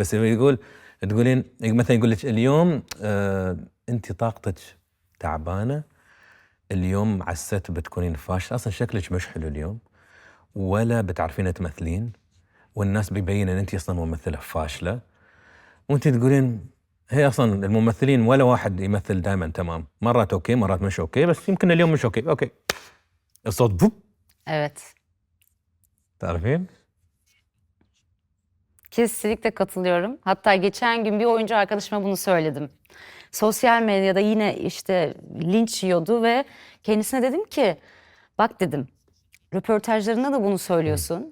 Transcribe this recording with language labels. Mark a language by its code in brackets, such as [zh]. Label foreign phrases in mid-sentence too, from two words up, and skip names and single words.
[ar] بس تقولين مثلا يقول لك اليوم انت طاقتك تعبانه، اليوم عسيت بتكونين فاشله، اصلا شكلك مش حلو اليوم ولا بتعرفين تمثلين، والناس بيبين ان انت اصلا ممثله فاشله، وانت تقولين هي اصلا الممثلين ولا واحد يمثل دائما تمام، مرات اوكي مرات مش اوكي، بس يمكن اليوم مش اوكي. الصوت بوب. [tr] Evet. [ar] تعرفين؟ [tr] Kesinlikle katılıyorum. Hatta geçen gün bir oyuncu arkadaşıma bunu söyledim. Sosyal medyada yine işte linç yiyordu ve kendisine dedim ki bak dedim röportajlarında da bunu söylüyorsun.